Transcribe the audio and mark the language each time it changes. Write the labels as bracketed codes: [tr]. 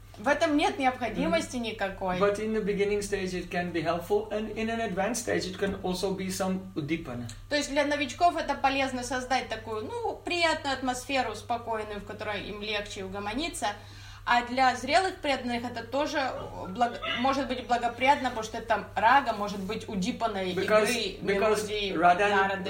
[ru] В этом нет необходимости никакой. [en] But in the beginning stage it can be helpful, and in an advanced stage it can also be some udipana. [ru] То есть для новичков это полезно создать такую, ну, приятную атмосферу, спокойную, в которой им легче угомониться. А для зрелых преданных это тоже может быть благоприятно, потому что это там рага, может быть удипанной игры, мелодии, нарады.